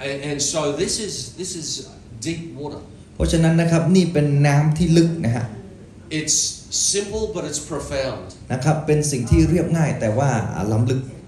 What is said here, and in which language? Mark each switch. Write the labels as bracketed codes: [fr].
[en] And so this is deep water. [th] เพราะฉะนั้นนะครับนี่เป็นน้ำที่ลึกนะฮะ [en] It's simple but it's profound. [th] นะครับเป็นสิ่งที่เรียบง่ายแต่ว่าล้ำลึก